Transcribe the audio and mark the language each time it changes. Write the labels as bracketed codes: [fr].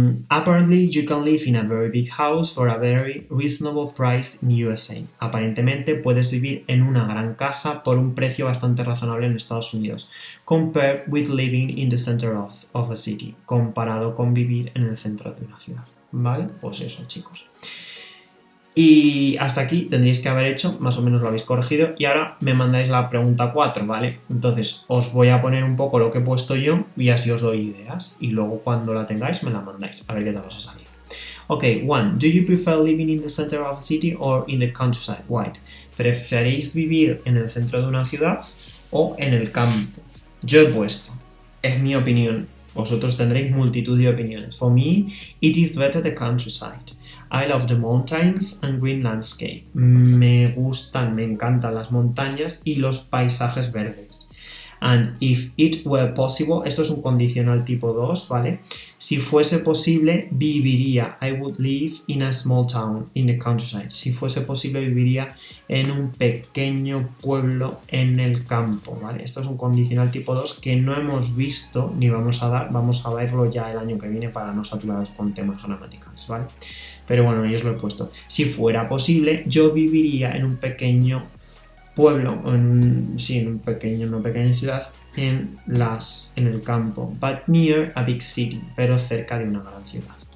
[en] Apparently you can live in a very big house for a very reasonable price in USA. [es] Aparentemente puedes vivir en una gran casa por un precio bastante razonable en Estados Unidos, [en] compared with living in the center of a city, [es] comparado con vivir en el centro de una ciudad. ¿Vale? Pues eso, chicos. Y hasta aquí tendréis que haber hecho, más o menos lo habéis corregido, y ahora me mandáis la pregunta 4, ¿vale? Entonces os voy a poner un poco lo que he puesto yo y así os doy ideas, y luego cuando la tengáis me la mandáis, a ver qué tal os ha salido. [en] Ok, 1. Do you prefer living in the center of a city or in the countryside? Why? [es] ¿Preferéis vivir en el centro de una ciudad o en el campo? Yo he puesto, es mi opinión, vosotros tendréis multitud de opiniones. [en] For me, it is better the countryside. I love the mountains and green landscape. [es] Me encantan las montañas y los paisajes verdes. [en] And if it were possible, [es] esto es un condicional tipo 2, ¿vale? Si fuese posible, viviría. [en] I would live in a small town in the countryside. [es] Si fuese posible, viviría en un pequeño pueblo en el campo, ¿vale? Esto es un condicional tipo 2 que no hemos visto ni vamos a verlo ya el año que viene para no saturaros con temas gramaticales, ¿vale? Pero bueno, yo os lo he puesto. Si fuera posible, yo viviría en un pequeño pueblo, en una pequeña ciudad, en el campo, [en] but near a big city, [es] pero cerca de una gran ciudad.